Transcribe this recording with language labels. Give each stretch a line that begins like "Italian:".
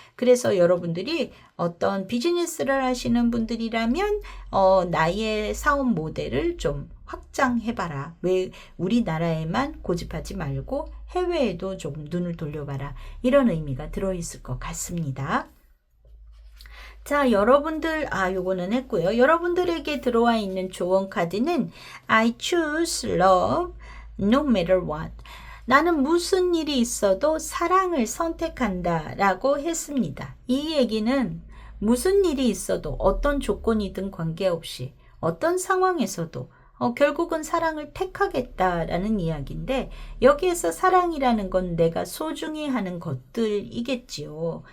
Korean: 그래서 여러분들이 어떤 비즈니스를 하시는 분들이라면 나의 사업 모델을 좀 확장해봐라. 왜 우리나라에만 고집하지 말고 해외에도 좀 눈을 돌려봐라. 이런 의미가 들어있을 것 같습니다. 자, 여러분들, 요거는 했고요. 여러분들에게 들어와 있는 조언 카드는
English: I choose love no matter what.
Korean: 나는 무슨 일이 있어도 사랑을 선택한다 라고 했습니다. 이 얘기는 무슨 일이 있어도 어떤 조건이든 관계없이 어떤 상황에서도 결국은 사랑을 택하겠다라는 이야기인데, 여기에서 사랑이라는 건 내가 소중히 하는 것들이겠지요.